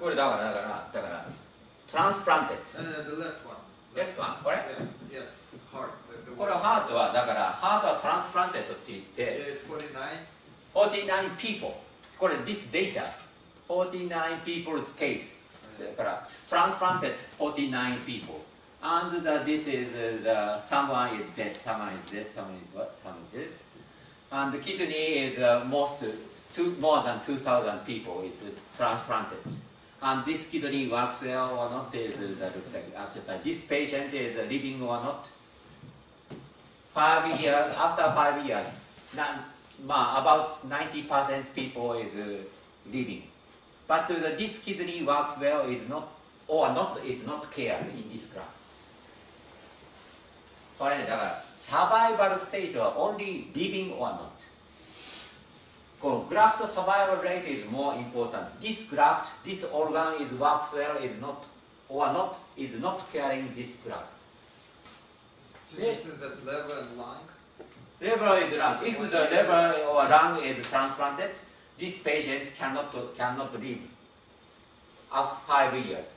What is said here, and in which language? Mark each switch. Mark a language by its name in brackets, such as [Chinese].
[Japanese] これだからtransplanted [English] The left one. left one これ Yes, heart. [Japanese] これはハートはだからハートはトランスプランテッドって言っ [English] Yeah, it's 49. 49 people これ this data 49 people's case だからトランスプランテッド 49 people and this is someone is dead, someone is dead, someone is what, someone is dead, and the kidney is more than 2,000 people is transplanted. And this kidney works well or not is looks like this patient is living or not. 5 years, after 5 years, about 90% people is living. But this kidney works well is not cared in this graph. [Japanese] これね、だからサバイバルステートは only living or not. [English] このグラフトサバイバルレート is more important. This graft, this organ is works well, is not caring this graft. So you said that liver and lung? Liver is lung. If the liver or lung is transplanted, this patient cannot live up 5 years.